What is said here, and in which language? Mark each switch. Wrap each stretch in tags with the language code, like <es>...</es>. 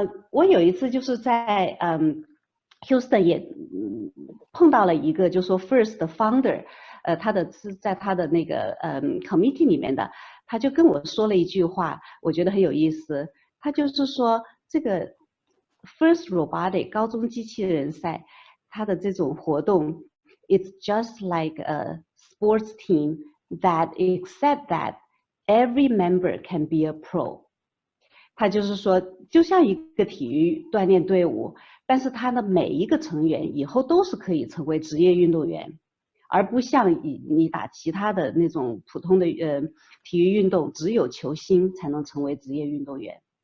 <zh>我有一次就是在Houston 也碰到了一个就说 First 的 founder， 他是在他的那个committee 里面的，他就跟我说了一句话，我觉得很有意思。他就是说这个 First Robotic 高中机器人赛，它的这种活动 ，</zh> <en>it's just like a sports team that except that every member can be a pro。</en> <zh>他就是说，就像一个体育锻炼队伍，但是他的每一个成员以后都是可以成为职业运动员，而不像你打其他的那种普通的体育运动，只有球星才能成为职业运动员。</zh>